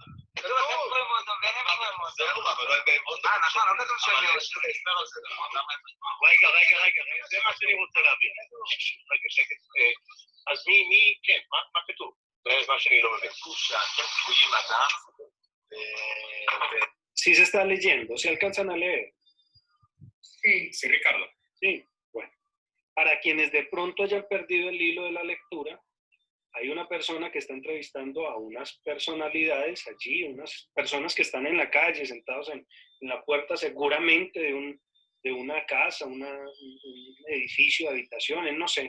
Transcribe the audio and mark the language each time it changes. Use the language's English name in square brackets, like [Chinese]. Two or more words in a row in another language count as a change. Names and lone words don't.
[Hebrew] זה מה שאני רוצה להבין. רגע, שקט. אז מי, כן, מה כתוב? זה מה שאני לא מבין. [Spanish] Sí se está leyendo, ¿se alcanzan a leer? Sí, Ricardo. Sí, bueno. Para quienes de pronto hayan perdido el hilo de la lectura, hay una persona que está entrevistando a unas personalidades allí, unas personas que están en la calle, sentados en la puerta seguramente de una casa, un edificio de habitaciones, no sé.